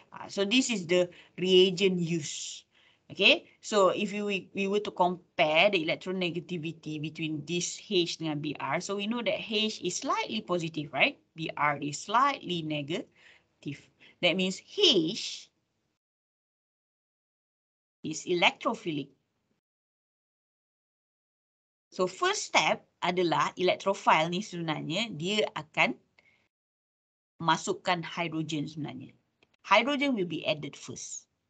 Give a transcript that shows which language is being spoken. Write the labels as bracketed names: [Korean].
[English] So this is the reagent used. Okay, so if we were to compare the electronegativity between this H dengan Br, so we know that H is slightly positive, right? Br is slightly negative. That means H is electrophilic. So first step [Malay] adalah electrophile ni sebenarnya dia akan masukkan hydrogen sebenarnya. [English] Hydrogen will be added first.